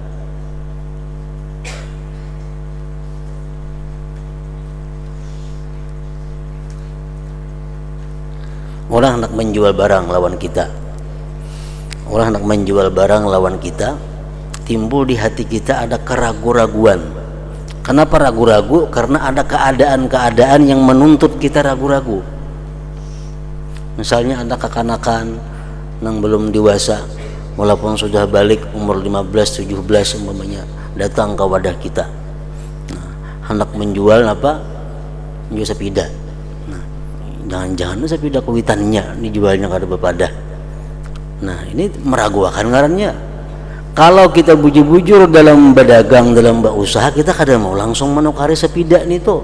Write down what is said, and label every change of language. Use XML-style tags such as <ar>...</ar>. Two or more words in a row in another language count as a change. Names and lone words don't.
<id>Orang hendak menjual barang lawan kita, orang hendak menjual barang lawan kita, timbul di hati kita ada keraguan-raguan. Kenapa ragu-ragu? Karena ada keadaan-keadaan yang menuntut kita ragu-ragu. Misalnya ada kekanakan yang belum dewasa, walaupun sudah balik umur 15-17 umpamanya, datang ke wadah kita, nah, hendak menjual apa? Menjual sepeda.</id> <bjn>Nah, jangan-jangan sepeda kuitannya dijualnya kada bepadah.</bjn> <id>Nah, ini meragukan ngarannya. Kalau kita bujur-bujur dalam berdagang, dalam berusaha, kita kada mau langsung menukari sepeda ini tuh.</id>